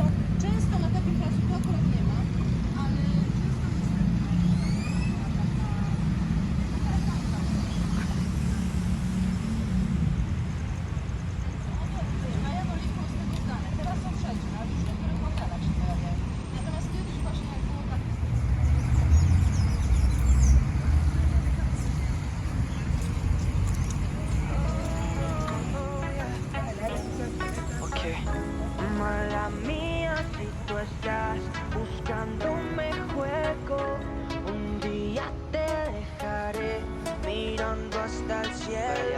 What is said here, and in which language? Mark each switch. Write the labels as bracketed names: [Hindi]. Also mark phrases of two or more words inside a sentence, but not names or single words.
[Polish] Często na takim placu to akurat nie ma, ale Valladolid było z tego znane. Teraz są wszędzie, ale już w niektórych hotelach się pojawiają. Natomiast kiedyś właśnie jak było tak. [Spanish] Mala mía, si tú estás buscando un juego, un día te dejaré mirando hasta el cielo.